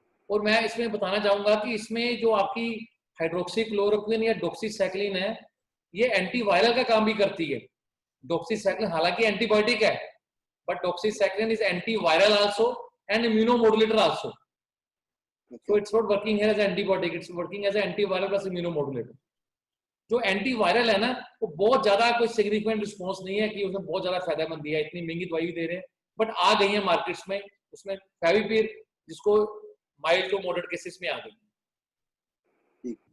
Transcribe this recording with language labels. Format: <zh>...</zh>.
<hi>और मैं इसमें बताना चाहूंगा कि इसमें जो आपकी हाइड्रोक्सीक्लोरोक्विन या डॉक्सीसाइक्लिन है, ये एंटीवायरल का काम भी करती है। डॉक्सीसाइक्लिन हालांकि एंटीबायोटिक है,</hi> <en>But doxycycline is antiviral also and immunomodulator also. So it's not working here as an antibiotic, it's working as an antiviral plus immunomodulator.</en> <hi>जो एंटीवायरल है ना, वो बहुत ज्यादा कोई सिग्निफिकेंट रिस्पॉन्स नहीं है कि उसमें बहुत ज्यादा फायदेमंद दिया है। इतनी महंगी दवाई दे रहे हैं, बट आ गई है मार्केट्स में। उसमें फेविपिर जिसको माइल्ड टू मॉडरेट केसेस में आ गई।</hi>